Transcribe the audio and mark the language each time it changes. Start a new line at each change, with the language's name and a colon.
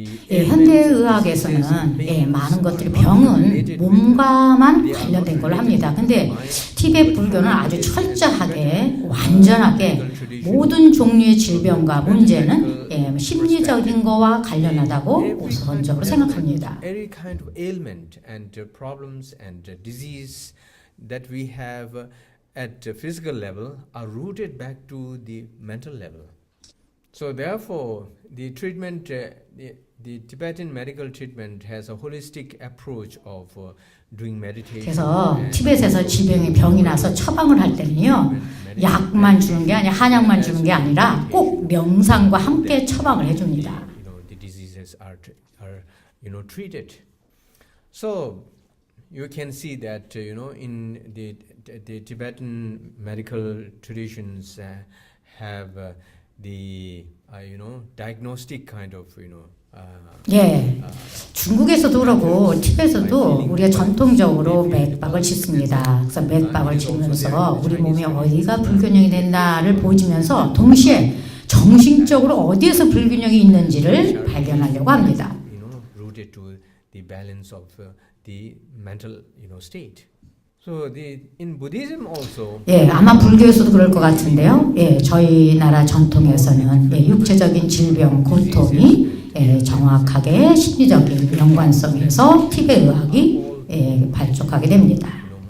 Korean: 예, 현대의학에서는 예, 많은 것들이 병은 몸과만 관련된 걸 합니다. 근데 티베트 불교는 아주 철저하게 완전하게 모든 종류의 질병과 문제는 예, 심리적인 거와 관련하다고 우선적으로 생각합니다.
English: Every kind of ailment and problems and disease that we have at the physical level are rooted back to the mental level. So therefore, the treatment, the Tibetan medical treatment has a holistic approach of doing meditation.
Korean: 그래서 티벳에서 질병이 병이 나서 처방을 할 때는요, 약만 주는 게 아니라 한약만 주는 게 아니라 꼭 명상과 함께 처방을 해줍니다.
English: The diseases are treated. So you can see that in the Tibetan medical traditions have the diagnostic kind of
Korean: 예, 중국에서도 그러고 티벳에서도 우리가 전통적으로 맥박을 짚습니다. 그래서 맥박을 짚으면서 우리 몸이 어디가 불균형이 됐나를 보지면서 동시에 정신적으로 어디에서 불균형이 있는지를 발견하려고 합니다.
English: rooted to the balance of the mental state. So in Buddhism also.
Korean: 예, 아마 불교에서도 그럴 것 같은데요. 예, 저희 나라 전통에서는 예, 육체적인 질병, 고통이 예, 정확하게 심리적인 연관성에서 티베트 의학이 예, 발족하게 됩니다.